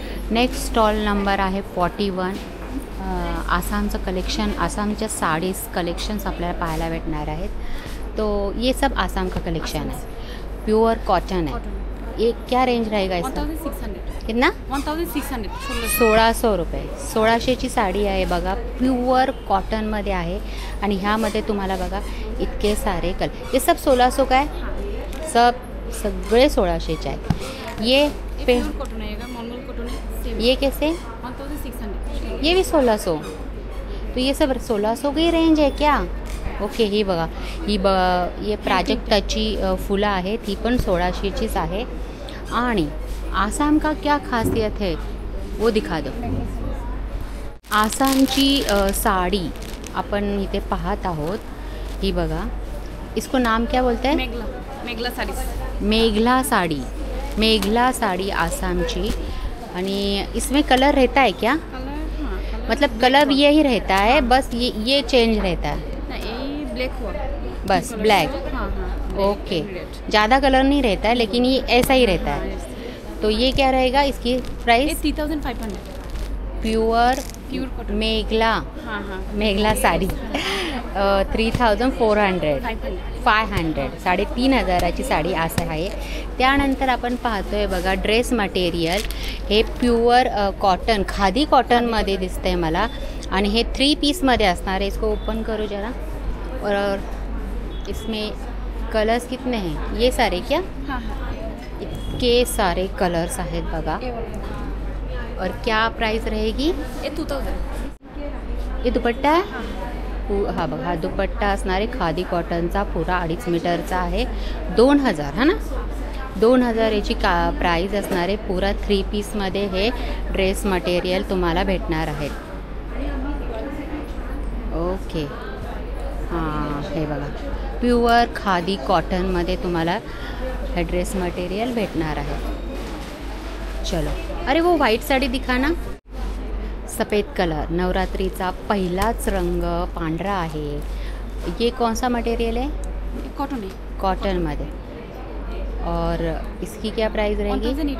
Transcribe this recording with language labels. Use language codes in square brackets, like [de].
[mr] Next stall number आहे 41. आसामचं collection, आसामच्या sarees collections आपल्याला पाहायला भेटणार आहेत. [hi] तो ये सब आसाम का कलेक्शन है, प्योर कॉटन है. ये क्या रेंज रहेगा इसका? 1600. कितना? 1600. 1600 रुपये. [mr] 1600ची साडी आहे बघा, प्युअर कॉटनमध्ये आहे. आणि ह्यामध्ये तुम्हाला बघा इतके सारे कलर. [hi] ये सब 1600 का है? [mr] सगळे 1600चे आहेत. [hi] ये कॉटन आएगा, नॉर्मल कॉटन है. ये कैसे? 1600. ये भी 1600. तो ये सब 1600 की रेंज आहे क्या? ओके. [mr] ही बघा, ये प्राजक्ताची फुलं आहे, ती पण 1600चीच आहे. [hi] आणि आसाम का क्या खासियत है वो दिखा दो. [mr] आसामची साडी आपण इथे पाहत आहोत. ही बघा, [hi] इसको नाम क्या बोलते हैं? मेघला साड़ी. [mr] मेघला साड़ी. मेघला साड़ी आसामची. [hi] आणि इसमें कलर रहता है क्या? मतलब कलर यही रहता है, बस ये चेंज रहता है? ब्लैक हुआ बस ब्लैक. ओके. ज़्यादा कलर नहीं रहता है, लेकिन ये ऐसा ही रहता है. तो ये क्या रहेगा इसकी प्राइस? 3500. प्योर मेघला. मेघला साडी 3400. 500. [mr] 3500ची साडी असं आहे. त्यानंतर आपण पाहतोय बघा ड्रेस मटेरियल. हे प्युअर कॉटन, खादी कॉटनमध्ये दिसतंय मला. आणि हे 3 पीसमध्ये असणार आहे. [hi] इसको ओपन करो जरा. और इसमें कलर्स कितने हैं? ये सारे क्या? [mr] इतके सारे कलर्स आहेत बघा. [hi] और क्या प्राइस रहेगी? 2000. [mr] ये दुपट्टा आहे? हा बघा, हा दुपट्टा असणार आहे खादी कॉटनचा, पुरा 2.5 मीटरचा आहे. 2000 हा ना? 2000 याची प्राईज असणार आहे. पुरा 3 पीसमध्ये हे ड्रेस मटेरियल तुम्हाला भेटणार आहेत. ओके. हां, हे बघा प्युअर खादी कॉटनमध्ये तुम्हाला हे ड्रेस मटेरियल भेटणार आहे. चलो. [hi] अरे वो व्हाईट साडी दिखा ना. सफ़ेद कलर, [mr] नवरात्रीचा पहिलाच रंग पांढरा आहे. [hi] ये कौन सा मटेरियल है? कॉटन है. [mr] कॉटनमध्ये. [hi] और इसकी क्या प्राइस रहेगी?